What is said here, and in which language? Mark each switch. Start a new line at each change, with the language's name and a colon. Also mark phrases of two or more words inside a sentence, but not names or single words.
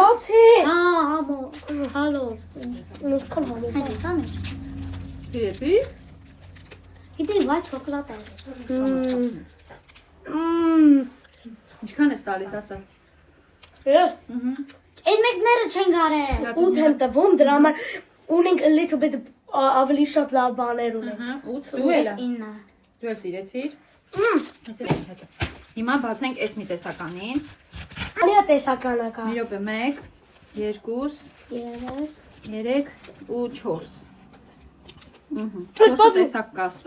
Armenian: բացի։ Հա, համո, հալով։ Նույնքան համովա։ Հա, Սիրեցի։ Գիտի, վայ շոկոլադ է։ Ինչքան ես տալիս ասա։ Ես։ Այն մեկները չեն գարել։ 8 եմ տվում, դրա համար ունենք
English: a little bit
Armenian: Ավելի շատ լավ բաներ ունեն։ 8 դու էլ 9։ Դու էլ սիրեցիր։ Հիմա բացենք այս մի տեսականին։ Ալիա տեսականը կա։ Մի րոպե 1 2 3 ու 4։ Ահա։ Տեսակ կաստել։